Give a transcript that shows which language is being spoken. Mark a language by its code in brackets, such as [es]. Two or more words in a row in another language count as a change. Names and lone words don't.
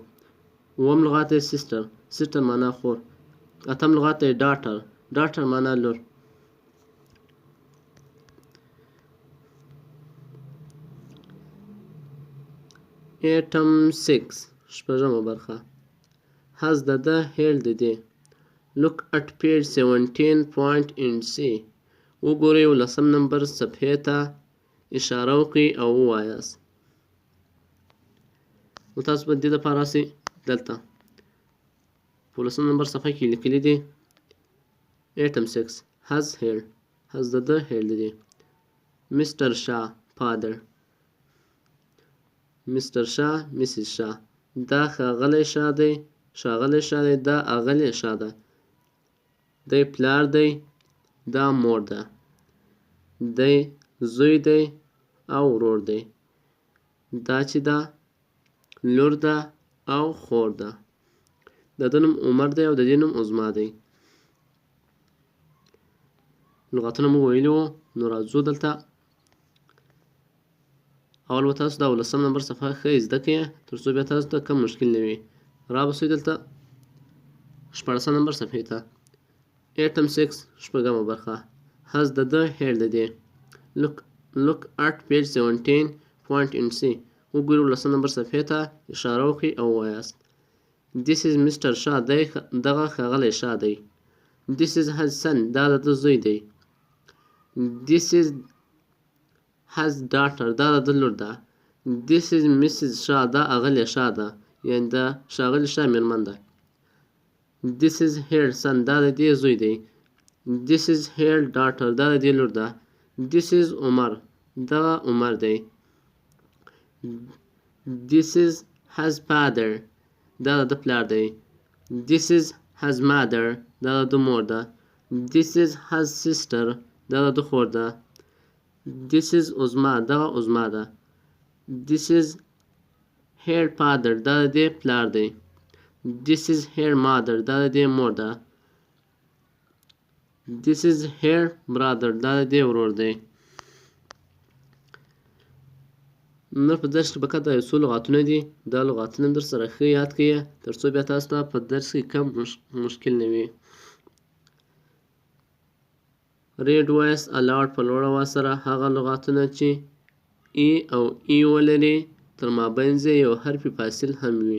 [ps] اووم لغات دی سیسټر معنا خور. اتم لغات دی ډاټر معنا لور. ایټم 6 شپږمه برخه has د ده هیر د دی. [en] look at page 17 point in C. [ps] وګورئ 19 نمبر صفحې ته اشاره وکړئ او ووایاست. نو تاسو به دې دپاره راسئ دلته په 19 نمبر صفحه کې لیکلي دي ایټم 6 has د ده هیر د دی. [en] Mr. Shah father. Mr. Shah Mrs. Shah. [ps] دا ښاغلی شاه دی دا اغلې شاه ده. دی پلار دی دا مور ده. دی زوی دی او ورور دی. دا چې ده لور ده او خور ده. د ده نوم عمر دی او د دې نوم عظما دی. لغاتونه مو ویلي وو. نو راځو دلته اول به تاسو دا 19 نمبر صفحه ښه زده کړئ تر څو بیا تاسو ته کم مشکل نه وي. رابسئ دلته 14 نمبر صفحې ته ایټم 6 شپږمه برخه has د ده هیر د دی. [en] look at page 17 point in C. [ps] وګورئ 19 نمبر صفحې ته اشاره وکړئ او ووایاست. [en] this is Mr. Shah. [ps] دغه ښاغلی شاه دی. [en] this is his son. [ps] دا د ده زوی دی. [en] this is his daughter. [ps] دا د ده لور ده. [en] this is Mrs. Shah. [ps] دا اغلې شاه ده یعنې د ښاغلي شاه میرمن ده. [en] this is her son. [ps] دا د دې زوی دی. [en] this is her daughter. [ps] دا د دې لور ده. [en] this is عمر. [ps] دغه عمر دی. [en] this is his father. [ps] دا د ده پلار دی. [en] this is his mother. [ps] دا د ده مور ده. [en] this is his sister. [ps] دا د ده خور ده. [en] this is عظما. [ps] دغه عظما ده. [en] this is her father. [ps] دا د دې پلار دی. [en] this is her mother. [ps] دا د دې مور ده. [en] this is her brother. [ps] دا د دې ورور دی. نو په درس کې فقط دا یو څو لغاتونه دي. دا لغاتونه در سره ښه یاد کړئ تر څو بیا تاسو ته په درس کې کم مشکل نه وي. [en] read voice aloud [ps] په لوړ اواز سره هغه لغاتونه چې ای او ای ولري تر مابینځ یې یو حرفي فاصل هم وي.